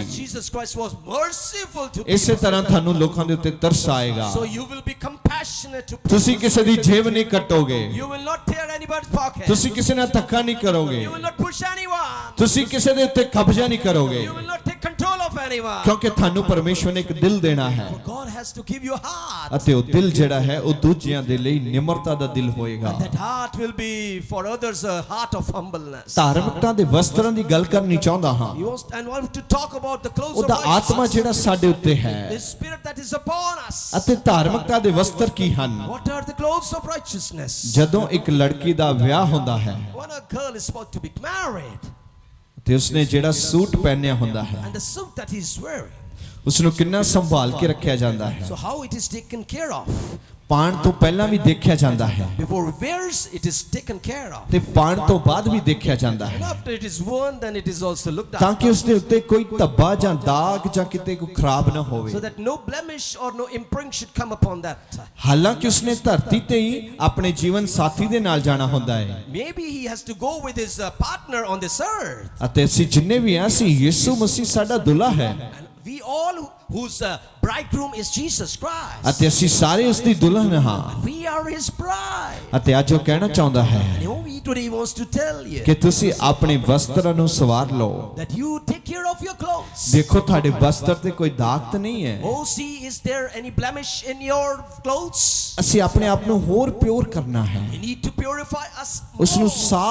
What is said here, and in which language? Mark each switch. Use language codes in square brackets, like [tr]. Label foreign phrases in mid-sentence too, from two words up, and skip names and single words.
[en] As Jesus Christ was merciful to [pa] ਇਸੇ [en] people, [pa] ਤਰ੍ਹਾਂ ਤੁਹਾਨੂੰ ਲੋਕਾਂ ਦੇ ਉੱਤੇ ਤਰਸ ਆਏਗਾ। [en] so you will be compassionate to people. [pa] ਤੁਸੀਂ ਕਿਸੇ ਦੀ ਜੇਬ ਨਹੀਂ ਕੱਟੋਗੇ, [en] You will not tear anybody's pocket. [pa] ਤੁਸੀਂ ਕਿਸੇ ਨਾਲ ਧੱਕਾ ਨਹੀਂ ਕਰੋਗੇ, [en] You will not push anyone. [pa] ਤੁਸੀਂ ਕਿਸੇ ਦੇ ਉੱਤੇ ਕਬਜ਼ਾ ਨਹੀਂ ਕਰੋਗੇ, [en] You will not take control of anyone. [pa] ਕਿਉਂਕਿ ਤੁਹਾਨੂੰ ਪਰਮੇਸ਼ਵਰ ਨੇ ਇੱਕ ਦਿਲ ਦੇਣਾ ਹੈ [en] God has to give you a heart. [pa] ਅਤੇ ਉਹ ਦਿਲ ਜਿਹੜਾ ਹੈ ਉਹ ਦੂਜਿਆਂ ਦੇ ਲਈ ਨਿਮਰਤਾ ਦਾ ਦਿਲ ਹੋਏਗਾ। [en] That heart will be for others a heart of humbleness. [pa] ਧਾਰਮਿਕਤਾ ਦੇ ਵਸਤਰਾਂ ਦੀ ਗੱਲ ਕਰਨੀ ਚਾਹੁੰਦਾ ਹਾਂ। [en] He wants and want to talk about the clothes of [pa] ਉਹਦਾ ਆਤਮਾ [en] righteousness. [pa] ਜਿਹੜਾ ਸਾਡੇ ਉੱਤੇ ਹੈ [en] The spirit that is upon us. [pa] ਅਤੇ ਧਾਰਮਿਕਤਾ ਦੇ ਵਸਤਰ ਕੀ ਹਨ? [en] What are the clothes of righteousness? [pa] ਜਦੋਂ ਇੱਕ ਲੜਕੀ ਦਾ ਵਿਆਹ ਹੁੰਦਾ ਹੈ [en] When a girl is about to be married [pa] ਤੇ ਉਸਨੇ ਜਿਹੜਾ ਸੂਟ ਪਹਿਨਿਆ ਹੁੰਦਾ ਹੈ [en] and the suit that he's wearing, [pa] ਉਸ ਨੂੰ ਕਿੰਨਾ ਸੰਭਾਲ ਕੇ ਰੱਖਿਆ ਜਾਂਦਾ ਹੈ। [en] so how it is taken care of. [pa] ਪਾਣ ਤੋਂ ਪਹਿਲਾਂ ਵੀ ਦੇਖਿਆ ਜਾਂਦਾ ਹੈ [en] Before it wears, it is taken care of. [pa] ਤੇ ਪਾਣ ਤੋਂ ਬਾਅਦ ਵੀ ਦੇਖਿਆ ਜਾਂਦਾ [en] And [pa] ਹੈ, [en] after it is worn, then it is also looked [pa] ਤਾਂ [en] at, [pa] ਕਿ ਉਸ ਦੇ ਉੱਤੇ ਕੋਈ ਧੱਬਾ ਜਾਂ ਦਾਗ ਜਾਂ ਕਿਤੇ ਕੋਈ ਖਰਾਬ ਨਾ ਹੋਵੇ। [en] so that no blemish or no imprint should come upon that. [pa] ਹਾਲਾਂਕਿ ਉਸਨੇ ਧਰਤੀ ਤੇ ਹੀ ਆਪਣੇ ਜੀਵਨ ਸਾਥੀ ਦੇ ਨਾਲ ਜਾਣਾ ਹੁੰਦਾ ਹੈ [en] Maybe he has to go with his partner on this earth. [pa] ਅਤੇ ਅਸੀਂ ਜਿੰਨੇ ਵੀ ਆ ਅਸੀਂ ਯਿਸੂ ਮਸੀਹ ਸਾਡਾ ਦੁੱਲਾ ਹੈ [en] And we all whose bridegroom is Jesus Christ. [pa] ਅਤੇ ਅਸੀਂ ਸਾਰੇ ਉਸ ਦੀ ਦੁਲਹਨ ਹਾਂ। [en] We are his bride. [pa] ਅਤੇ ਅੱਜ ਉਹ ਕਹਿਣਾ ਚਾਹੁੰਦਾ ਹੈ [en] And he today wants to tell you [pa] ਕਿ ਤੁਸੀਂ ਆਪਣੇ ਵਸਤਰਾਂ ਨੂੰ ਸਵਾਰ ਲਓ। [en] that you take care of your clothes. [pa] ਦੇਖੋ ਤੁਹਾਡੇ ਵਸਤਰ ਤੇ ਕੋਈ ਦਾਗ ਤਾਂ ਨਹੀਂ ਹੈ। [en] Oh, see, is there any blemish in your clothes? [pa] ਅਸੀਂ ਆਪਣੇ ਆਪ ਨੂੰ ਹੋਰ ਪਿਓਰ ਕਰਨਾ ਹੈ, [en] We need to purify us [pa] ਉਸ ਨੂੰ [en] more. [pa] ਸਾਫ਼